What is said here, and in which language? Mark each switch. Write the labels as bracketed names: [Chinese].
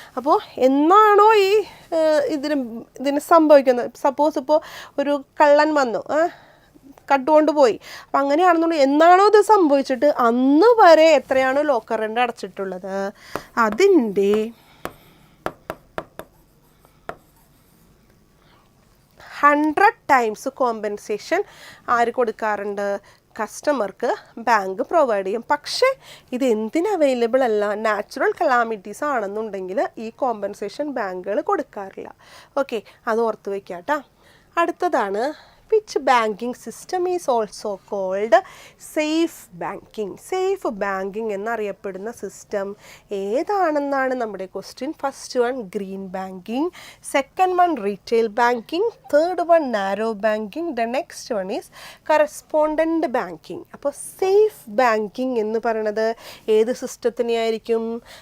[Malayalam] അപ്പോൾ എന്നാണോ ഈ ഇതിന് സംഭവിക്കുന്നത്, സപ്പോസ് ഇപ്പോൾ ഒരു കള്ളൻ വന്നു കട്ടുകൊണ്ട് പോയി, അപ്പം അങ്ങനെയാണെന്നുണ്ടെങ്കിൽ എന്നാണോ ഇത് സംഭവിച്ചിട്ട് അന്ന് വരെ എത്രയാണോ ലോക്കർ റെൻ്റ് അടച്ചിട്ടുള്ളത് അതിൻ്റെ 100 times കോമ്പൻസേഷൻ ആര് കൊടുക്കാറുണ്ട്? കസ്റ്റമർക്ക് ബാങ്ക് പ്രൊവൈഡ് ചെയ്യും. പക്ഷേ ഇത് എന്തിന് അവൈലബിൾ അല്ല? നാച്ചുറൽ കലാമിറ്റീസ് ആണെന്നുണ്ടെങ്കിൽ ഈ കോമ്പൻസേഷൻ ബാങ്കുകൾ കൊടുക്കാറില്ല. ഓക്കെ, അത് ഓർത്ത് വയ്ക്കാം കേട്ടോ. അടുത്തതാണ് [English] which banking system is also called safe banking. [Malayalam] Safe banking എന്നറിയപ്പെടുന്ന സിസ്റ്റം ഏതാണെന്നാണ് നമ്മുടെ question. [English] First one green banking, second one retail banking, third one narrow banking, the next one is correspondent banking. [Malayalam] അപ്പോൾ safe banking എന്ന് പറയുന്നത് ഏത് സിസ്റ്റത്തിനെയായിരിക്കും?